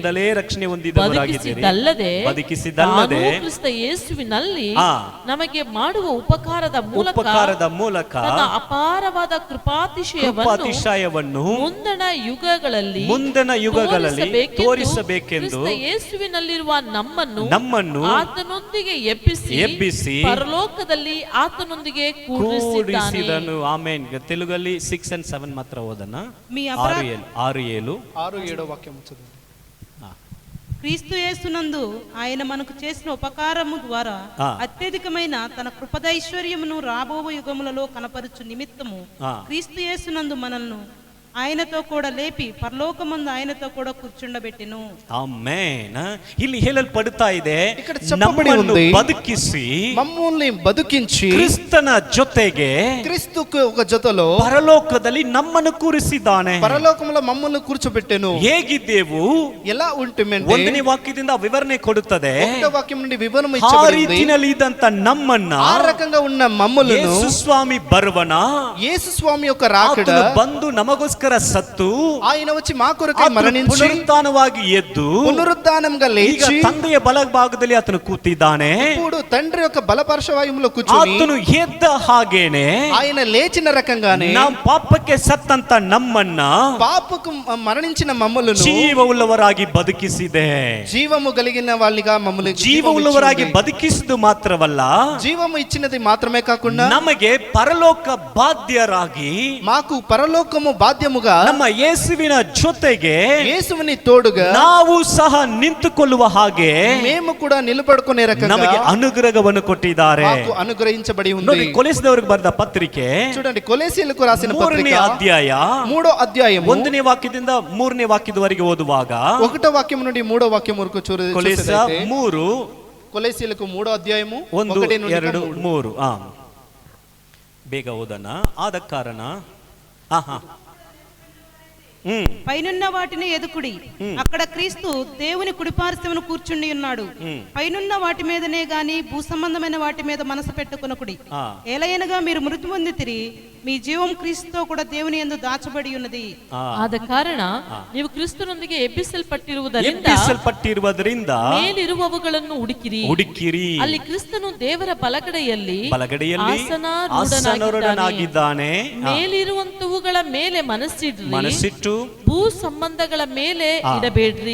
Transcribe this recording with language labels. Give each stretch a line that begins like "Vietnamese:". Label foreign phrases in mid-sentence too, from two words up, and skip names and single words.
Kannada: ಬದುಕಿಸಿದ್ದಲ್ಲದೆ ಕ್ರಿಸ್ತ ಯೇಸುವಿನಲ್ಲಿ ನಮಗೆ ಮಾಡುವ ಉಪಕಾರದ ಮೂಲಕ ತನ್ನ ಅಪಾರವಾದ ಕೃಪಾತಿಶಯವನ್ನು ಮುಂದಣ ಯುಗಗಳಲ್ಲಿ ತೋರಿಸಬೇಕೆಂದು ಯೇಸುವಿನಲ್ಲಿರುವ ನಮ್ಮನ್ನು ಆತನೊಂದಿಗೆ ಎಬ್ಬಿಸಿ ಪರಲೋಕದಲ್ಲಿ ಆತನೊಂದಿಗೆ ಕೂಡಿಸಿದನು. ಆಮೆನ್. తెలుగుಲ್ಲಿ 6 and 7 ಮಾತ್ರ ಓದೋಣ. 6-7
Telugu: వాక్యం చదువు. క్రీస్తు యేసునందు ఆయన మనకు చేసిన ఉపకారము ద్వారా అత్యధికమైన తన కృపదైశ్వర్యమును రాబో యుగములలో కనపరుచు నిమిత్తము క్రీస్తు యేసునందు మనల్ని ఆయనతో కూడా లేపి పరలోకమందు ఆయనతో కూడా కూర్చుండబెట్టెను.
Kannada: ಆಮೆನ್. ಇಲ್ಲಿ ಹೇಳಲ್ಪಡುತ್ತಾ ಇದೆ,
Telugu: ఇక్కడ చెప్పబడి ఉంది,
Kannada: ನಮ್ಮನ್ನು ಬದುಕಿಸಿ ಕ್ರಿಸ್ತನ ಜೊತೆಗೆ,
Telugu: క్రీస్తుకు ఒక జతలో
Kannada: పరలోకದಲ್ಲಿ ನಮ್ಮನ್ನು ಕೂರಿಸಿದ್ದಾನೆ.
Telugu: పరలోకములో మమ్మల్ని కూర్చోబెట్టెను.
Kannada: ಹೇಗಿದ್ದೆವು,
Telugu: ఎలా ఉంటుమంటే
Kannada: ಒಂದನೇ ವಾಕ್ಯದಿಂದ ವಿವರಣೆ ಕೊಡುತ್ತದೆ.
Telugu: ఒకటో వాక్యం నుండి వివరణ
Kannada: ಆ
Telugu: ఇచ్చబడింది.
Kannada: ರೀತಿಯಲ್ಲಿ ಇದ್ದಂತ ನಮ್ಮನ್ನ
Telugu: ಆ రకంగా ఉన్న మమ్మలను
Kannada: ಯೇಸು ಸ್ವಾಮಿ ಬರುವನ,
Telugu: యేసు స్వామి యొక్క రాకడ
Kannada: ಬಂದು ನಮಗೋಸ್ಕರ ಸತ್ತು
Telugu: ఆయన వచ్చి మా కొరకై మరణించి
Kannada: ಪುನರುತ್ಥಾನವಾಗಿ ಎದ್ದು
Telugu: పునరుద్ధానంగా లేచి
Kannada: ತಂದೆಯ ಬಲಭಾಗದಲ್ಲಿ ಆತನು ಕೂತಿದ್ದಾನೆ.
Telugu: ఇప్పుడు తండ్రి యొక్క బలపర్శవాయుములో కూర్చొని
Kannada: ಆತನು ಎದ್ದ ಹಾಗೇನೆ
Telugu: ఆయన లేచిన రకంగానే
Kannada: ನಾವು ಪಾಪಕ್ಕೆ ಸತ್ತಂತ ನಮ್ಮನ್ನ
Telugu: పాపకు మరణించిన మమ్మలను
Kannada: ಜೀವವುಳ್ಳವರಾಗಿ ಬದುಕಿಸಿದೆ.
Telugu: జీవము కలిగిన వాళ్ళిగా మమ్మల్ని
Kannada: ಜೀವವುಳ್ಳವರಾಗಿ ಬದುಕಿಸಿದ್ದು ಮಾತ್ರವಲ್ಲ,
Telugu: జీవము ఇచ్చినది మాత్రమే కాకుండా
Kannada: ನಮಗೆ ಪರಲೋಕ ಬಾಧ್ಯರಾಗಿ,
Telugu: మాకు పరలోకము బాధ్యముగా
Kannada: ನಮ್ಮ ಯೇಸುವಿನ ಜೊತೆಗೆ
Telugu: యేసుని తోడుగా
Kannada: ನಾವು ಸಹ ನಿಂತುಕೊಳ್ಳುವ ಹಾಗೆ
Telugu: మేము కూడా నిలబడుకునే రకంగా
Kannada: ನಮಗೆ ಅನುಗ್ರಹವನ್ನು ಕೊಟ್ಟಿದ್ದಾರೆ.
Telugu: మాకు అనుగ్రహించబడి ఉంది.
Kannada: ನೋಡಿ, ಕೊಲೆಸಿದವರಿಗೆ ಬರೆದ ಪತ್ರಿಕೆ
Telugu: చూడండి, కొలొస్సీయులకు రాసిన
Kannada: 3ನೇ
Telugu: పత్రిక
Kannada: ಅಧ್ಯಾಯ
Telugu: 3వ అధ్యాయము
Kannada: 1ನೇ ವಾಕ್ಯದಿಂದ 3ನೇ ವಾಕ್ಯದವರೆಗೆ ಓದುವಾಗ,
Telugu: 1వ వాక్యం నుండి 3వ వాక్యం వరకు
Kannada: ಕೊಲೆಸ 3
Telugu: కొలొస్సీయులకు 3వ అధ్యాయము
Kannada: 1, 2, 3 ಬೇಗ ಓದೋಣ. ಆದ ಕಾರಣ
Telugu: పైనున్న వాటిని ఎదుకుడి, అక్కడ క్రీస్తు దేవుని కుడిపార్శ్వమున కూర్చుండి ఉన్నాడు. పైనున్న వాటి మీదనే గాని భూ సంబంధమైన వాటి మీద మనసు పెట్టుకొనకుడి. ఏలయనగా మీరు మృతి పొందితిరి, మీ జీవం క్రీస్తుతో కూడా దేవుని యందు దాచబడి ఉన్నది.
Kannada: ಆದ ಕಾರಣ ನೀವು ಕ್ರಿಸ್ತನೊಂದಿಗೆ ಎಬ್ಬಿಸಲ್ಪಟ್ಟಿರುವುದರಿಂದ ಮೇಲಿರುವವುಗಳನ್ನು ಹುಡುಕಿರಿ. ಅಲ್ಲಿ ಕ್ರಿಸ್ತನು ದೇವರ ಬಲಗಡೆಯಲ್ಲಿ ಆಸನಾರೂಢನಾಗಿದ್ದಾನೆ. ಮೇಲಿರುವಂತವುಗಳ ಮೇಲೆ ಮನಸ್ಸಿಟ್ಟು ಭೂ ಸಂಬಂಧಗಳ ಮೇಲೆ ಇಡಬೇಡ್ರಿ.